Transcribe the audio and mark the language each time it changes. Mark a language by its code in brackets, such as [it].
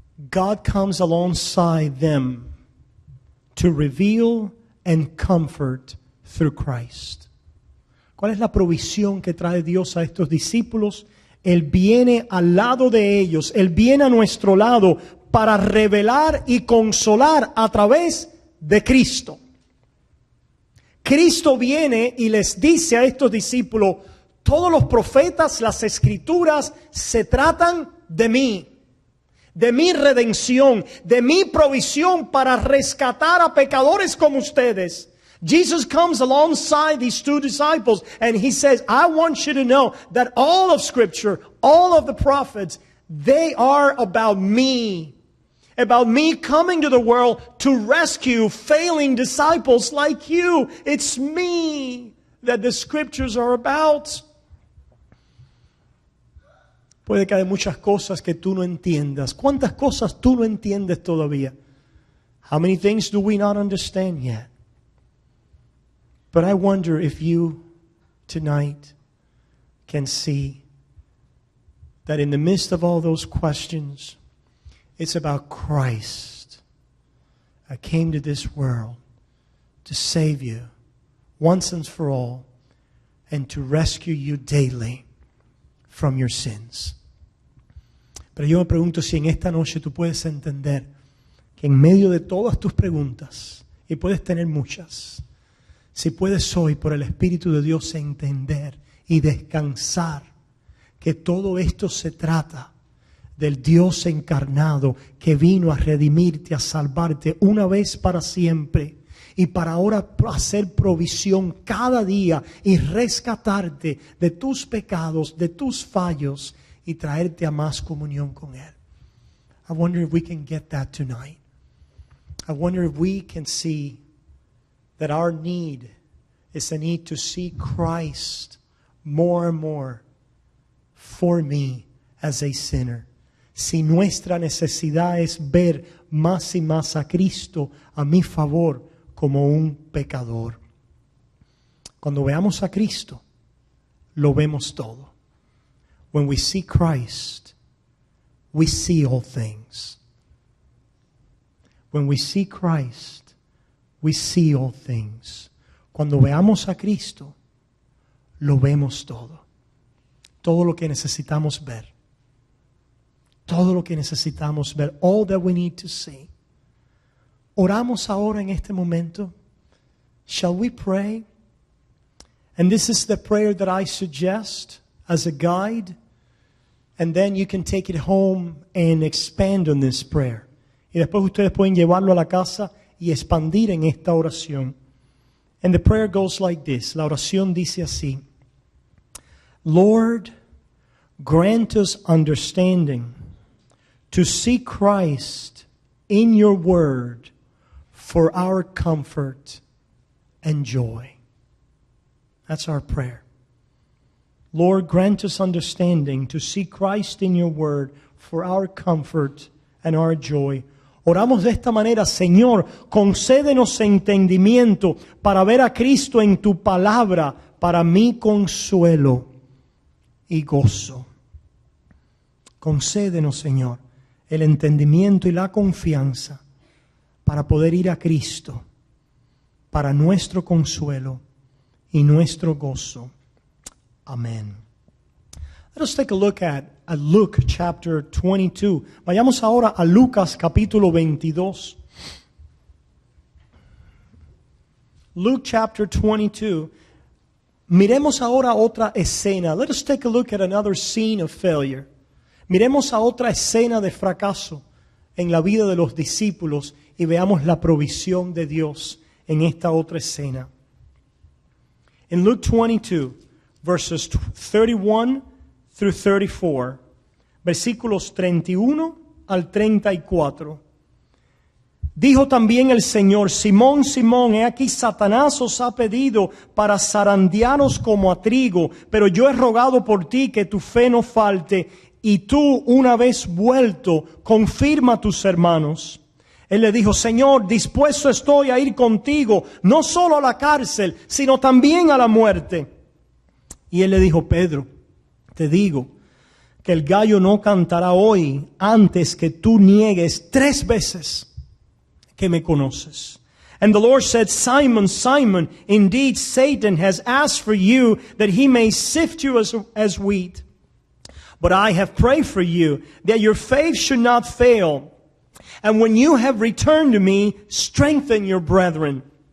[en] God comes alongside them to reveal and comfort through Christ. [es] ¿Cuál es la provisión que trae Dios a estos discípulos? Él viene al lado de ellos, Él viene a nuestro lado para revelar y consolar a través de Cristo. Cristo viene y les dice a estos discípulos, todos los profetas, las escrituras se tratan de mí, de mi redención, de mi provisión para rescatar a pecadores como ustedes. [en] Jesus comes alongside these two disciples and he says, I want you to know that all of Scripture, all of the prophets, they are about me coming to the world to rescue failing disciples like you. It's me that the Scriptures are about. [es] Puede que haya muchas cosas que tú no entiendas. ¿Cuántas cosas tú no entiendes todavía? [en] How many things do we not understand yet? But I wonder if you tonight can see that in the midst of all those questions, it's about Christ. I came to this world to save you once and for all and to rescue you daily from your sins. [es] Pero yo me pregunto si en esta noche tú puedes entender que en medio de todas tus preguntas, y puedes tener muchas, si puedes hoy por el Espíritu de Dios entender y descansar que todo esto se trata del Dios encarnado que vino a redimirte, a salvarte una vez para siempre y para ahora hacer provisión cada día y rescatarte de tus pecados, de tus fallos y traerte a más comunión con Él. [en] I wonder if we can get that tonight. I wonder if we can see that our need is a need to see Christ more and more for me as a sinner. [es] Si nuestra necesidad es ver más y más a Cristo a mi favor como un pecador. Cuando veamos a Cristo, lo vemos todo. [en] When we see Christ, we see all things. When we see Christ, we see all things. [es] Cuando veamos a Cristo, lo vemos todo. Todo lo que necesitamos ver. Todo lo que necesitamos ver. [en] All that we need to see. [es] Oramos ahora en este momento. [en] Shall we pray? And this is the prayer that I suggest as a guide. And then you can take it home and expand on this prayer. [es] Y después ustedes pueden llevarlo a la casa y expandir en esta oración. [en] And the prayer goes like this. [es] La oración dice así. [en] Lord, grant us understanding to see Christ in your word for our comfort and joy. That's our prayer. Lord, grant us understanding to see Christ in your word for our comfort and our joy. [es] Oramos de esta manera, Señor, concédenos entendimiento para ver a Cristo en tu palabra, para mi consuelo y gozo. Concédenos, Señor, el entendimiento y la confianza para poder ir a Cristo, para nuestro consuelo y nuestro gozo. Amén. [en] Let us take a look at Luke chapter 22. [es] Vayamos ahora a Lucas capítulo 22. [en] Luke chapter 22. [es] Miremos ahora otra escena. [en] Let us take a look at another scene of failure. [es] Miremos a otra escena de fracaso en la vida de los discípulos y veamos la provisión de Dios en esta otra escena. [en] In Luke 22, verses 31 through 34, [es] versículos 31 al 34. Dijo también el Señor: Simón, Simón, he aquí Satanás os ha pedido para zarandearos como a trigo, pero yo he rogado por ti que tu fe no falte, y tú, una vez vuelto, confirma a tus hermanos. Él le dijo, Señor, dispuesto estoy a ir contigo, no solo a la cárcel, sino también a la muerte. Y él le dijo, Pedro, te digo que el gallo no cantará hoy antes que tú niegues 3 veces que me conoces. [en] And the Lord said, Simon, Simon, indeed Satan has asked for you that he may sift you as wheat. But I have prayed for you that your faith should not fail. And when you have returned to me, strengthen your brethren.